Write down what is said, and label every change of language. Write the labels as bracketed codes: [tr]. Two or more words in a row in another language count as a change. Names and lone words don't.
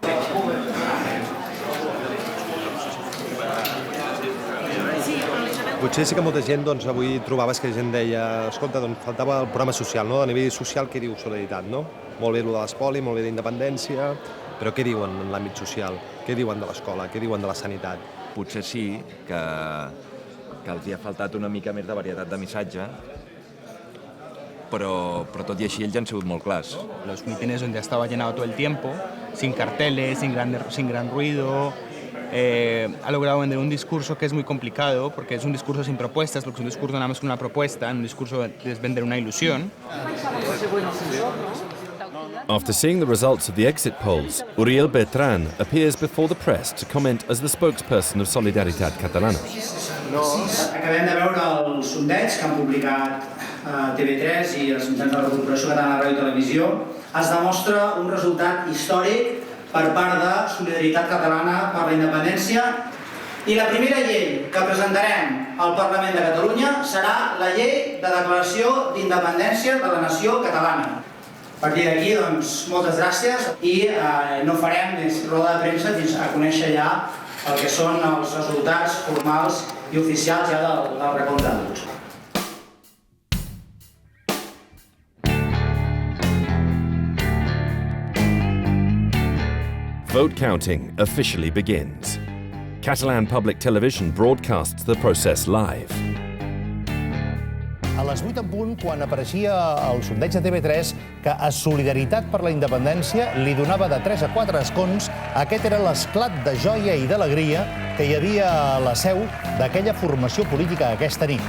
[ca] Potser sí que molta gent avui trobaves que gent deia escolta, faltava el programa social, no? A nivell social, què diu Solidaritat, no? Molt bé el de l'espoli, molt bé d'independència, però què diuen en l'àmbit social? Què diuen de l'escola? Què diuen de la sanitat? Potser sí que els hi ha faltat una mica més de varietat de missatge, [es] pero tot y así ellos han sido muy claros. Los mítines donde estaba llenado todo el tiempo, sin carteles, sin gran ruido, ha logrado vender un discurso que es muy complicado, porque es un discurso sin propuestas, porque es un discurso nada más con una propuesta, un discurso es vender una ilusión. [en] After seeing the results of the exit polls, Uriel Bertran appears before the press to comment as the spokesperson of Solidaritat Catalana. [ca] Acabem de veure el sondeig que han publicat TV3 i els mitjans de la Corporació Catalana de Ràdio i Televisió. Es demostra un resultat històric per part de Solidaritat Catalana per la Independència i la primera llei que presentarem al Parlament de Catalunya serà la llei de declaració d'independència de la nació catalana. A partir d'aquí, doncs, moltes gràcies i no farem més roda de premsa fins a conèixer ja el que són els resultats formals i oficials ja del recompte de vots. [en] Vote counting officially begins. Catalan Public Television broadcasts the process live. [ca] A les 8 en punt, quan apareixia el sondeig de TV3 que a Solidaritat per la Independència li donava de 3 a 4 escons, aquest era l'esclat de joia i d'alegria que hi havia a la seu d'aquella formació política aquesta nit.